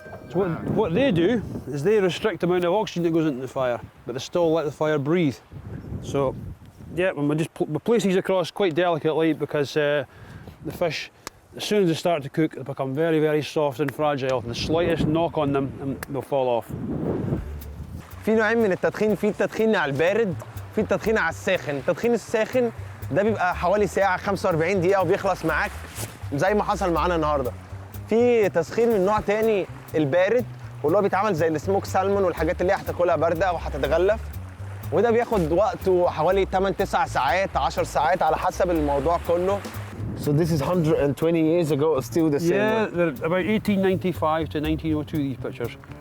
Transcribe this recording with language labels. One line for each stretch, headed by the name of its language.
English: So what they do is they restrict the amount of oxygen that goes into the fire, but they still let the fire breathe. So yeah, we place these across quite delicately because the fish, as soon as they start to cook, they become very soft and fragile. The slightest knock on them and they'll fall off.
Arabic: في نوعين من التدخين، في التدخين على البارد، في التدخين على الساخن. التدخين الساخن ده بيبقى حوالي ساعة 45 دقيقة وبيخلص معاك زي ما حصل معانا النهارده. في تسخين من نوع تاني البارد، واللي هو بيتعمل زي السموك سالمون والحاجات اللي هي هتاكلها باردة او هتتغلف، وده بياخد وقته حوالي 8-9 ساعات 10 ساعات على حسب الموضوع كله.
English: So this is 120 years ago, still the same. Yeah, they're about 1895 to 1902, these pictures.